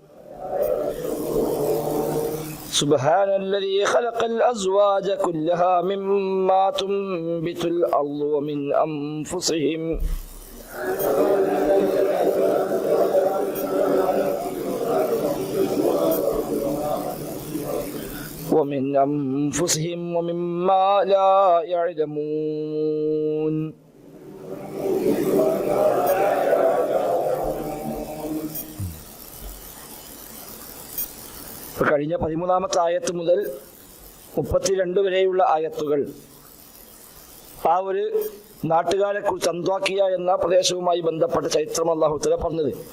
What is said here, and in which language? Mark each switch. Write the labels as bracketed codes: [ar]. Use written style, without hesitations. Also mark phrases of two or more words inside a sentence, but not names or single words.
[ar] سبحان الذي خلق الأزواج كلها مما تنبت الأرض ومن أنفسهم ومما لا يعلمون. [ml] കഴിഞ്ഞ 13-ാമത്തെ ആയത്ത് മുതൽ 32 വരെയുള്ള ആയത്തുകൾ ആ ഒരു നാട്ടുകാരെ കുറിച്ച് അന്ത്വാക്കിയ എന്ന പ്രദേശവുമായി ബന്ധപ്പെട്ട ചരിത്രം [ar] الله تعالى [ml] പറഞ്ഞത്.